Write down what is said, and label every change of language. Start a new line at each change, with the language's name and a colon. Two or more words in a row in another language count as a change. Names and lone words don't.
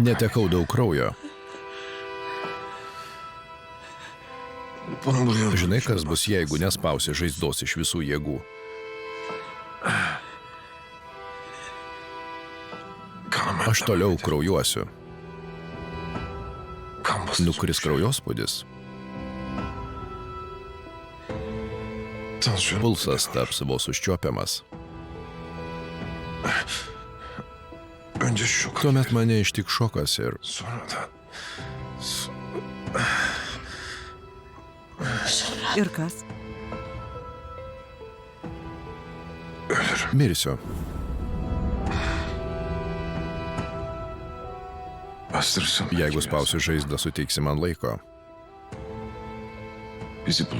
Lithuanian: Netekau daug kraujo.
Turkish: Bunu buraya...
Lithuanian: Žinai, kas bus, jeigu nespausi žaizdos iš visų jėgų?
Turkish: Kanım
Lithuanian: Aš toliau kraujuosiu.
Turkish: Kan basıncı.
Lithuanian: Nukris kraujospūdis.
Turkish: Tansiyonum.
Lithuanian: Pulsas taps vos užčiuopiamas.
Turkish: Önce şok.
Lithuanian: Tuomet mane ištik šokas ir
Turkish: Sonra da...
Lithuanian: Ir kas?
Turkish: Ölürüm.
Lithuanian: mirsiu.
Turkish: Bastırırsam...
Lithuanian: Jeigu spausiu žaizdą, suteiksi man laiko.
Turkish: Bizi bulur.